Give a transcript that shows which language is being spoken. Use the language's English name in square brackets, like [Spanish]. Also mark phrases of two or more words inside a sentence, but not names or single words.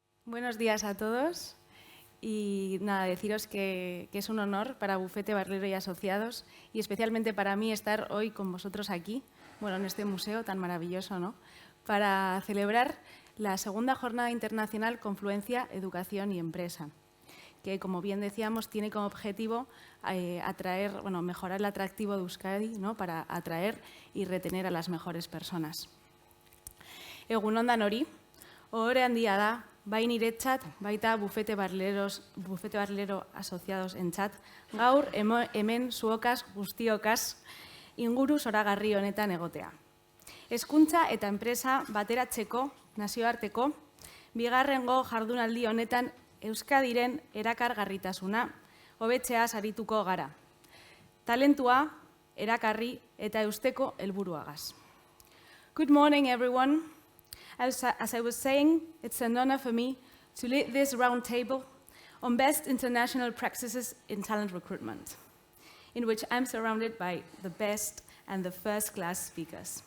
[Spanish] Buenos días a todos y nada, deciros que es un honor para Bufete Barrilero y Asociados y especialmente para mí estar hoy con vosotros aquí, bueno, en este museo tan maravilloso, ¿no? Para celebrar la segunda jornada internacional Confluencia, Educación y Empresa, que como bien decíamos tiene como objetivo mejorar el atractivo de Euskadi, ¿no? Para atraer y retener a las mejores personas. [Basque] Egun on danori, ohore handia da, bai niretzat, baita Bufete Barrilero Asociados entzat, gaur hemen zuokaz guztiokaz inguru zoragarri honetan egotea. Hezkuntza eta enpresa bateratzeko, nazioarteko, bigarrengo jardunaldi honetan Euskadiren erakargarritasuna hobetzeaz arituko gara. Talentua, erakarri eta eusteko helburuagaz. [English] Good morning, everyone. As I was saying, it's an honor for me to lead this round table on best international practices in talent recruitment, in which I'm surrounded by the best and the first-class speakers.